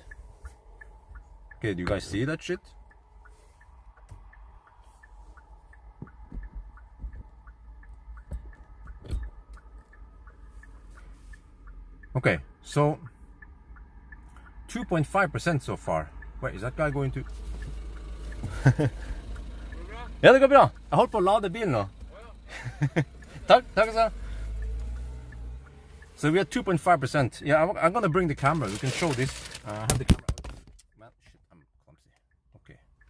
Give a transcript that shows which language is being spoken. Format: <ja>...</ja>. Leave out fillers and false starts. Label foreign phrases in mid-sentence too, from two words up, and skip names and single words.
<en>Okay, do you guys see that shit? Okay, so 2.5% so far. Wait, is that guy going to...</en> <no>Ja, det går bra. Jeg holder på å lade bilen nå. Takk så.</no> <en>So we are 2.5%. Yeah, I'm gonna bring the camera. We can show this. I have the camera. Man, shit, I'm clumsy. Okay.</en>